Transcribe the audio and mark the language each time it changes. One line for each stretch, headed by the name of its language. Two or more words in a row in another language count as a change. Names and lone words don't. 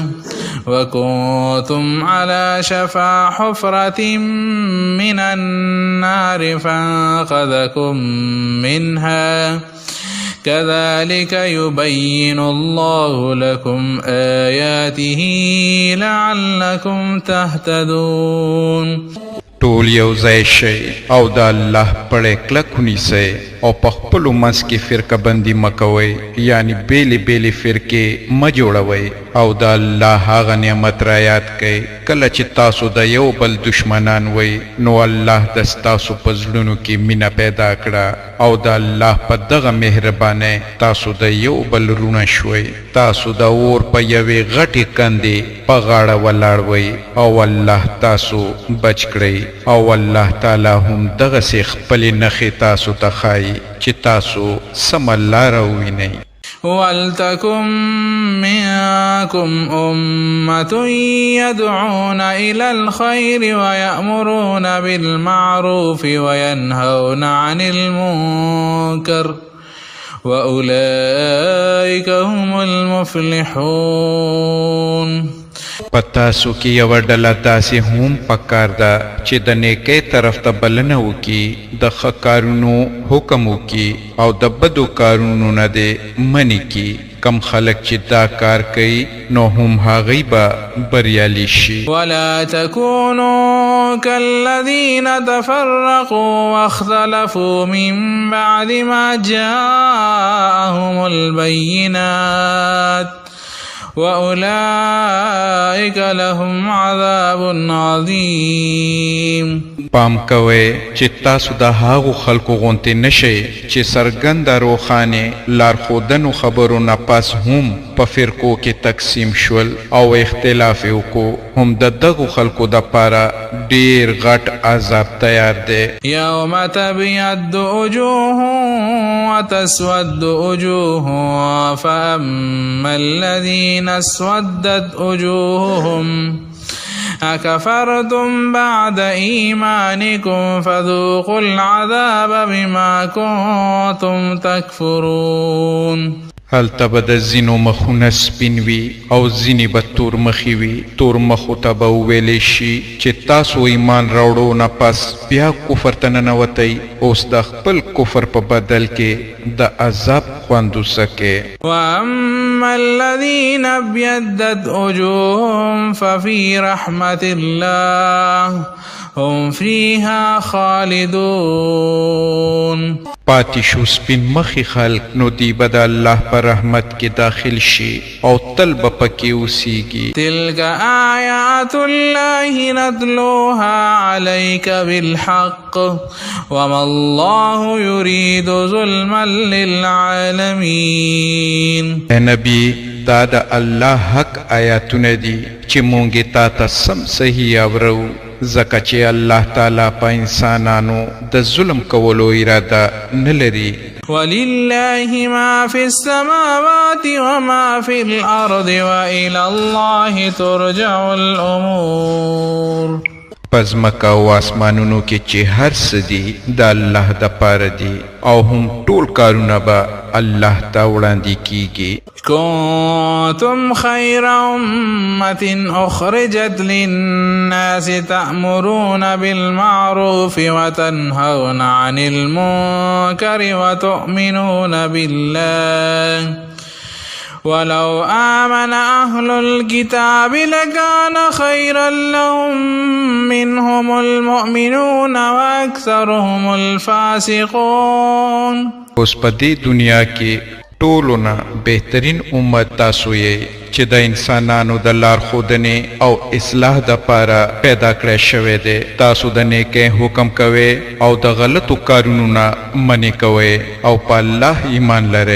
Arabic: وكنتم على شفا حفرة من النار فانقذكم منها كذلك يبين الله لكم آياته لعلكم تهتدون.
Pashto: ټول یو ځای شئ او د الله پړی کلک ونیسئ او په خپلو منځ کې فرقه بندي مه کوئ یعنی بیلې بیلې فرقې مه جوړوئ او د الله هغه نعمت را یاد کئ کله چې تاسو د یو بل دشمنان وئ نو الله د ستاسو په زړونو کې مینه پیدا کړه او د الله په دغه مهربانۍ تاسو د یو بل رونه شوئ. تاسو د اور په یوې غټې کندې په غاړه ولاړ وئ او الله تاسو بچ کړئ او الله تعالی هم دغسې خپلې نښې تاسو ته ښایي چې تاسو سمه لاره ووینئ.
Arabic: ولتكن منكم أمة يدعون إلى الخير ويأمرون بالمعروف وينهون عن المنكر وأولئك هم المفلحون.
Pashto: پتاسو کې یو ډله داسې هم پکار ده چې د نیکۍ طرف ته بلنه وکړي د ښه کارونو حکم وکړي او د بدو کارونو نه دې منې کړي. کم خلک چې دا کار کوي نو هم هغوی به بریالي شي.
Arabic: ولا تكونوا كالذين تفرقوا واختلفوا من بعد ما جاءهم البينات وأولئك لهم عذاب عظيم.
Pashto: پام کوئ چې تاسو د هغو خلکو غونتې نشئ چې څرګنده روښانې لارښودنو خبرو نه پس هم په فرقو کې تقسیم شول او اختلاف یې وکړو. هم د دغو خلکو دپاره ډېر غټ عذاب تیار دی.
Arabic: يوم تبيض وجوه وتسود وجوه فأما الذين اسودت وجوههم أكفرتم بعد إيمانكم فذوقوا العذاب بما كنتم تكفرون.
Pashto: هلته به د ځینو مخونه سپین وي او ځینې به تور مخي وي. تور مخو ته به وویلی شي چې تاسو ایمان راوړو نه پس بیا کفر ته ننوتئ، اوس د خپل کفر په بدل کې د عذاب خوند وڅکئ.
Arabic: وأما الذين ابيضت وجوههم ففي رحمة الله هم فيها خالدون.
Pashto: پاتې شو سپین مخي خلق، نو دی به د الله په رحمت کې داخل شي او تل به پکې اوسیږي.
Arabic: تلك آيات الله نتلوها عليك بالحق وما الله يريد ظلما للعالمين.
Pashto: اے نبی، دا د الله حق آیاتونه دي چې مونږ تا ته سم صحیح اورو، ځکه چې الله تعالی په انسانانو د ظلم کولو اراده نه لري.
Arabic: ولله ما في السماوات وما في الأرض وإلى الله ترجع الأمور.
Pashto: پس مکه او آسمانونو کې چې هر څه دي د الله دپاره دي او هم ټول کارونه به الله ته وړاندې کیږي.
Arabic: كنتم خير أمة أخرجت للناس تأمرون بالمعروف وتنهون عن المنكر وتؤمنون بالله ولو آمن أهل الكتاب لكان خيرا لهم منهم المؤمنون وأكثرهم الفاسقون.
Pashto: اوس په دې دنیا کې ټولو نه بهترین امت تاسو یې چې د انسانانو د لارښودنې او اصلاح دپاره پیدا کړی شوی دی. تاسو د نیکۍ حکم کوئ او د غلطو کارونو نه منې کوئ او په الله ایمان لرئ.